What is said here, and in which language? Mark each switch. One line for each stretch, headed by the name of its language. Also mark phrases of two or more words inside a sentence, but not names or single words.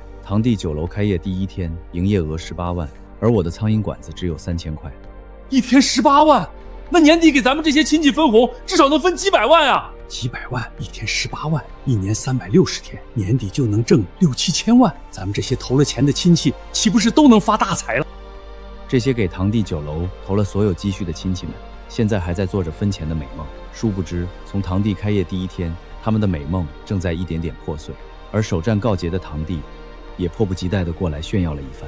Chinese: 堂弟酒樓開業第1天，營業額18萬，而我的蒼蠅館子只有3000塊。一天18萬，那年底給咱們這些親戚分紅，至少能分幾百萬啊！幾百萬，一天18萬，一年360天，年底就能掙6、7千萬。咱們這些投了錢的親戚，豈不是都能發大財了？這些給堂弟酒樓投了所有積蓄的親戚們，現在還在做着分錢的美夢。殊不知，從堂弟開業第1天，他們的美夢正在一點點破碎。而首戰告捷的堂弟，也迫不及待地過來炫耀了一番。